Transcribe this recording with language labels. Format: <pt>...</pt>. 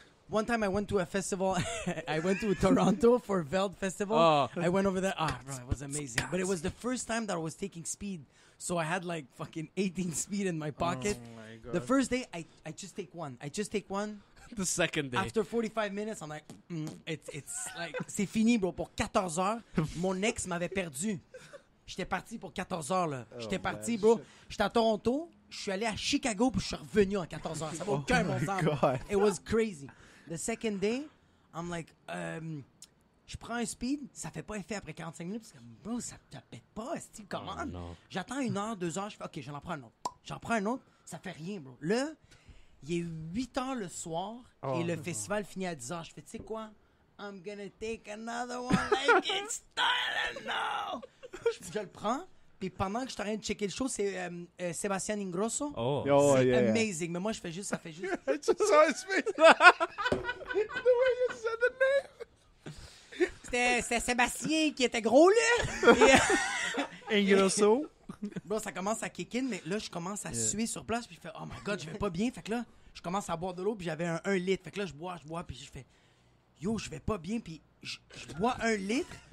<en>One time I went to a festival. I went to Toronto for Veld Festival. Oh. I went over there. Bro, it was amazing. But it was the first time that I was taking speed. So I had like fucking 18 speed in my pocket. Oh my God. The first day, I just take one. The second day. After 45 minutes, I'm like, it's like,</en> <fr>c'est fini,</fr> <en>bro.</en> <fr>Pour 14 heures, mon ex m'avait perdu. J'étais parti pour 14 heures, là. J'étais parti, bro. J'étais à Toronto. Je suis allé à Chicago, puis je suis revenu en 14 heures. Ça va aucun bon sens.</fr> <en>It was crazy. The second day, I'm like,</en> <fr>je prends un speed, ça fait pas effet après 45 minutes, parce que, bro, ça te pète pas, est-ce que comment? J'attends 1 heure, 2 heures, je fais, OK, j'en prends un autre. J'en prends un autre, ça fait rien, bro. Là, il est 8 heures le soir, et le festival finit à 10 heures. Je fais, tu sais quoi?</fr> <en>I'm gonna take another one like it's time now.</en> <fr>Je le prends. Puis pendant que je suis en train de checker le show, c'est Sébastien Ingrosso. C'est amazing. Mais moi, ça fait juste...</fr> <en>I just saw his face. The way you said the name.</en> <fr>C'était Sébastien qui était gros, là. Ingrosso. Bon, ça commence à kick in, mais là, je commence à suer sur place. Puis je fais,</fr> <en>oh my God,</en> <fr>je vais pas bien. Fait que là, je commence à boire de l'eau. Puis j'avais un 1 litre. Fait que là, je bois. Puis je fais, yo, je vais pas bien. Puis je bois 1 litre.</fr>